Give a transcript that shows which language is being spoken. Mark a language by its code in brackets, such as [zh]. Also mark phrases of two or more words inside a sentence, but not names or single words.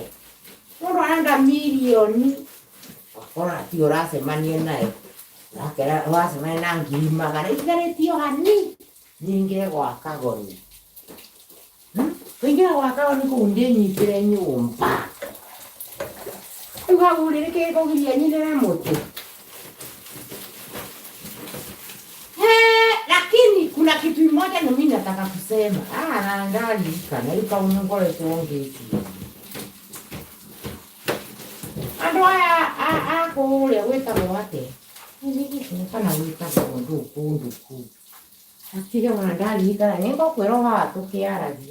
[ki] Mũndũ arenda mirioni ũgakora ti ũracemania nayo. Ũracemania na ngiri magana itigarĩtio hani nyingĩ gwa kagoni. Kũingĩra gwa kagoni kũu ndĩnyitĩre nyũmba. Rĩu hau rĩ nĩkĩ gĩkũgiria nyitĩre mũtĩ. [sw] Lakini kuna kitu moja mimi nataka kusema. [ki] Ndarikana ika unngoretwo ngĩtia. Andũ aya a kũrĩa gwĩtagwo atĩa? Kana gwĩtagwo kũndũ kũu. Atiga ona ndarikana nĩ ngũkwĩra haha tũkĩaragia.